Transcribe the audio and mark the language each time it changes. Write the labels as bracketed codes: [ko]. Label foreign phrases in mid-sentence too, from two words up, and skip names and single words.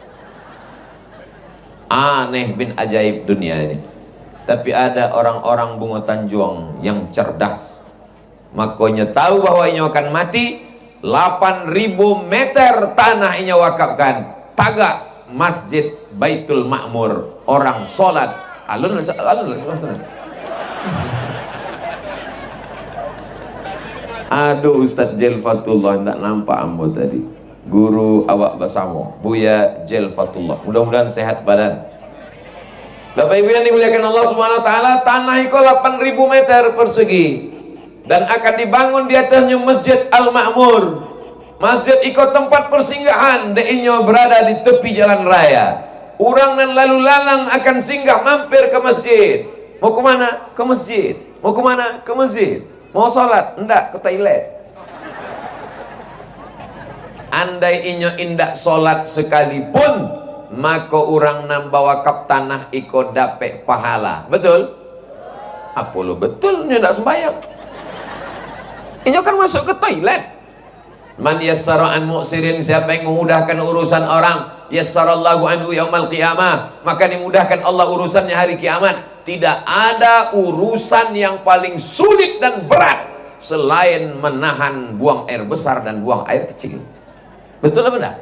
[id] Aneh bin ajaib dunia ini. Tapi ada orang-orang Bungo Tanjung yang cerdas, makanya tahu bahwa ini akan mati. 8.000 meter tanah ini wakafkan, tagak Masjid Baitul Ma'mur, orang sholat alun. [min] Aduh, Ustaz Jelfatullah, tak nampak ambo tadi. [id] Guru awak bersama, Buya Jelfatullah. Mudah-mudahan sehat badan. Bapak Ibu yang dimuliakan Allah [ar] Subhanahu wa taala, [id] tanah itu 8.000 meter persegi dan akan dibangun di atasnya Masjid Al-Ma'mur. Masjid itu tempat persinggahan, deinyo berada di tepi jalan raya. Orang dan lalu lalang akan singgah mampir ke masjid. Mau ke mana? Ke masjid. Mau ke mana? Ke masjid. Mau sholat? Enggak, ke toilet. [min] Andai inyo indak sholat sekalipun, maka orang nambah wakaf tanah iko dapat pahala. [id] Betul? Apa lo betul? [min] Inyo ndak sembahyang. [id] Inyo kan masuk ke toilet. [ar] Man yassara an mu'sirin, [id] siapa yang memudahkan urusan orang, [ar] yassarallahu anhu yaumal qiyamah, [id] maka dimudahkan Allah urusannya hari kiamat. Tidak ada urusan yang paling sulit dan berat selain menahan buang air besar dan buang air kecil. Betul apa enggak?